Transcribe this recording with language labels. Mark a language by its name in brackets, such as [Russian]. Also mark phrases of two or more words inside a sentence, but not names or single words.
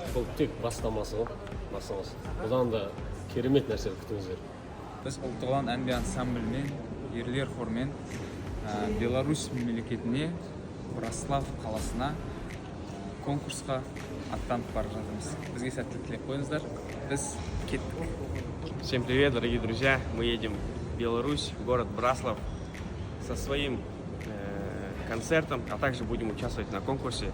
[Kazakh] Бұл тек бастамасы ғой, бастамасы. Бұдан да керемет нәрселер күтіңіздер. Біз ұлттық ұлан ән-би ансамблімен, ерлер хормен Беларусь мемлекетіне, Браслав қаласына конкурсқа аттанып бара жатырмыз. Бізге сәттілік тілеп қойыңыздар. Біз кеттік. [Russian] Всем привет, дорогие друзья! Мы едем в Беларусь, в город Браслав со своим концертом, а также будем участвовать на конкурсе.